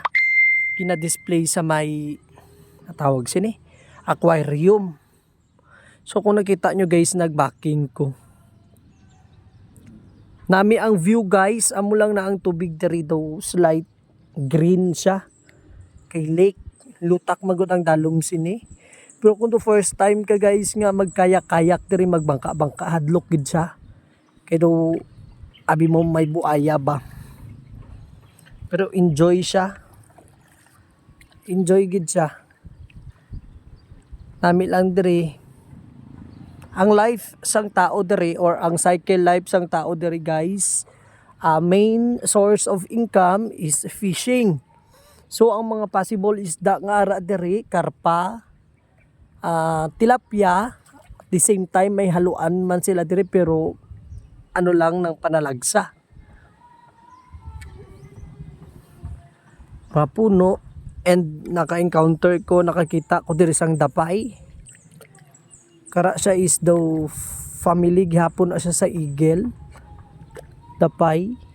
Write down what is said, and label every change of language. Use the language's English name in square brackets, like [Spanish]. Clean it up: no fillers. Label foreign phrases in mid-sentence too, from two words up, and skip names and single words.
[Hiligaynon] Gina-display sa may tawag sini aquarium. So kung nakita nyo guys, nagbacking ko. Nami ang view guys, amo lang na ang tubig diri daw slight green siya. Kay lake, lutak magud ang dalom sini. Pero kung to [English] first time [Hiligaynon] ka guys nga magkayak-kayak diri magbangka-bangka, hadlok gid siya. Kay daw abi mo may buaya ba. Pero enjoy siya. Enjoy gid siya. Nami lang diri ang life sang tao diri, or ang [English] cycle life [Hiligaynon] sang tao diri guys, [English] main source of income is fishing. [Hiligaynon] So ang mga possible isda nga ara diri, karpa, tilapia, [English] at the same time [Hiligaynon] may haluan man sila diri pero ano lang ng panalagsa. Mga puno, and naka-encounter ko, nakakita ko diri sang dapay. Kara siya is daw family, gihapon na siya sa eagle, dapay.